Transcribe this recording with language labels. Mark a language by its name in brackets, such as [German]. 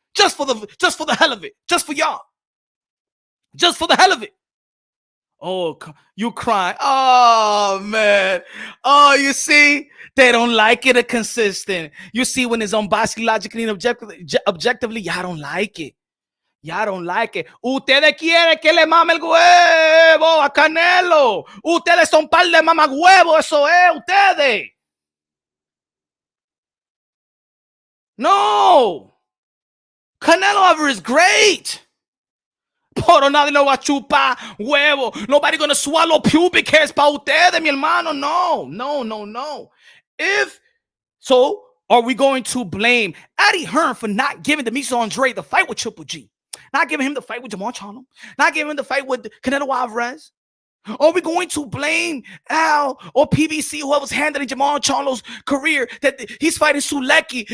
[English] Just for the hell of it. Just for y'all. Just for the hell of it. Oh, you crying. Oh, man. Oh, you see? They don't like it consistent. You see, when it's unbiased, logically, and objectively, y'all don't like it. Y'all don't like it. [Spanish] Ustedes quieren que le mame el huevo a Canelo. Ustedes son par de mamagüevos. Eso es, ustedes. No. [English] Canelo Alvarez is great. [Spanish] Pero nadie lo va a chupar huevo. [English] Nobody gonna swallow pubic hairs [Spanish] pa' ustedes, mi hermano. [English] No. If so, are we going to blame Eddie Hearn for not giving Demetrius Andrade the fight with Triple G? Not giving him the fight with Jamal Charlo. Not giving him the fight with Canelo Alvarez. Are we going to blame Al or PBC, whoever's handling Jamal Charlo's career, that he's fighting Sulecki?